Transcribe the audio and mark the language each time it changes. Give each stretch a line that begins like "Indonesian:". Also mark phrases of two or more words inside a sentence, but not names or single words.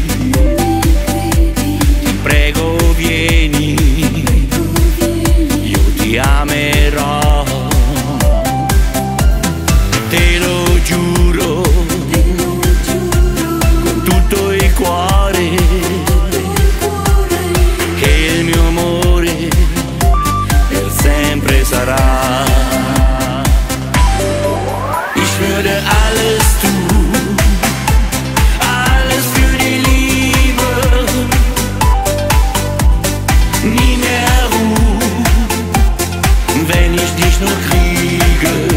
Italian: prego vieni, io ti amerò, te lo giuro, con tutto il cuore, che il mio amore per sempre sarà.
German: Ich würde alles tun, alles für die Liebe. Nie mehr Ruhe, wenn ich dich nur kriege.